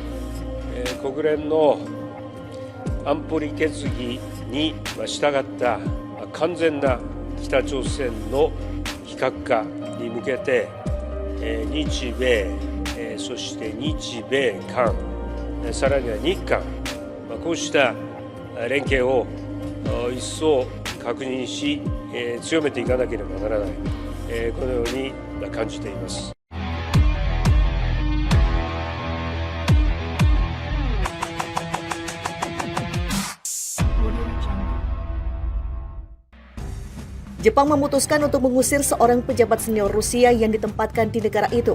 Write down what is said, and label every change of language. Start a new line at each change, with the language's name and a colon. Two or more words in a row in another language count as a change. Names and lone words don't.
Japanese: 国連の安保理決議に従った完全な北朝鮮の非核化に向けて日米そして日米韓さらには日韓こうした連携を一層確認し強めていかなければならない、このように感じています。
Indonesian: Jepang memutuskan untuk mengusir seorang pejabat senior Rusia yang ditempatkan di negara itu.